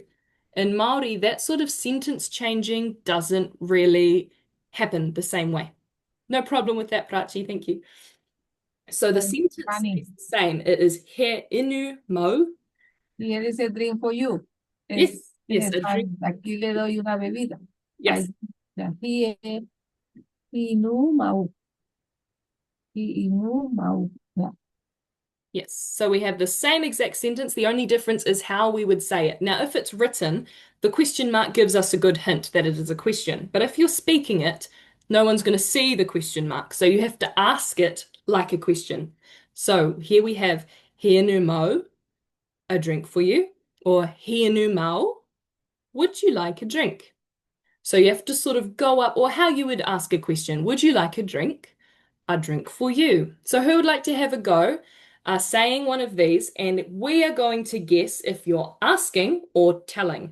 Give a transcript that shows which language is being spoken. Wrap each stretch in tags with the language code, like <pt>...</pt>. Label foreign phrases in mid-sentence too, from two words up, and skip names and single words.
<en>In Māori, that sort of sentence changing doesn't really happen the same way. No problem with that, Prachi. Thank you. So the sentence funny. is the same. It is</en> <mi>he inu mau.</mi> <en>Here is a drink for you. Yes, yes, a drink.</en> <es>Aquí le doy una bebida.</es> <en>Yes, Here,</en> <mi>inu mau. Inu mau.</mi> <en>Yeah. yes. So we have the same exact sentence. The only difference is how we would say it. Now, if it's written, the question mark gives us a good hint that it is a question. But if you're speaking it, no one's going to see the question mark. So you have to ask it like a question. So here we have</en> <mi>he inu mau,</mi> <en>a drink for you, or</en> <mi>he inu mau,</mi> <en>would you like a drink? So you have to sort of go up, or how you would ask a question. Would you like a drink? A drink for you. So who would like to have a go saying one of these? And we are going to guess if you're asking or telling.</en>